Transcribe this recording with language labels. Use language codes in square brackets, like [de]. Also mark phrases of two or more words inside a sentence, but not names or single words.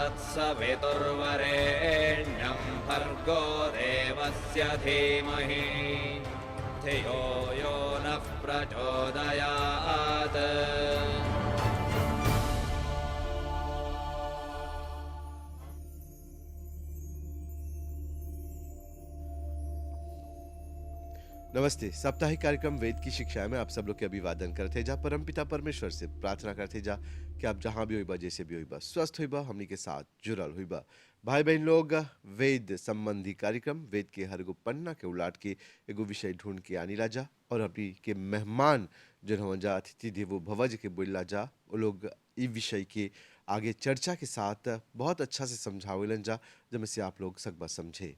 [sa] सवितुर्वरेण्यं भर्गो देवस्य धीमहि धियो यो नः प्रचोदयात्। [bho] नमस्ते। साप्ताहिक कार्यक्रम वेद की शिक्षा में आप सब लोग के अभिवादन करते जा परमपिता परमेश्वर से प्रार्थना करते जा कि आप जहाँ भी होइबा जैसे भी होइबा स्वस्थ होइबा हमनी के साथ जुड़ल होइबा। भाई बहन लोग, वेद संबंधी कार्यक्रम वेद के हर एगो पन्ना के उलाट के एगो विषय ढूंढ के आनी राजा और अभी के मेहमान जो हवन जा [sa] अतिथि देवो भव [bho] के बोला जा वो लोग ई विषय के आगे चर्चा के साथ बहुत अच्छा से समझावेलन जा जब से आप लोग सकबा समझे।